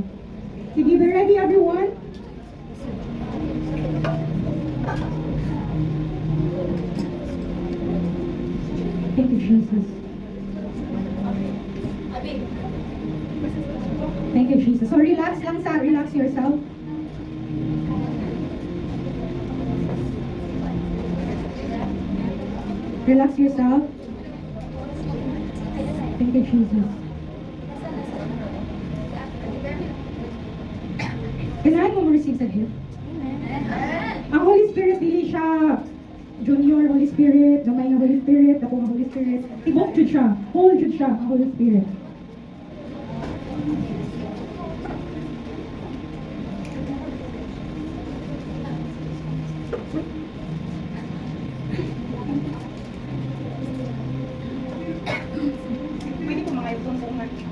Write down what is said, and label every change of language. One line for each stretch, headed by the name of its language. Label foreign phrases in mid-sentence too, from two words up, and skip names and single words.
Cebuano: Sige,
English: be ready everyone? Thank you, Jesus. Thank you, Jesus. So, relax
Cebuano: lang sa,
English: relax yourself. Relax yourself. Thank you, Jesus.
Cebuano: Kailangan mo ma-receive sa gift. Ang Holy Spirit, dili siya junior Holy Spirit, gamay nga Holy Spirit, ako nga Holy Spirit. Ibok jud siya. Whole jud siya, ang Holy Spirit. Pwede ko mga ipong-pungan.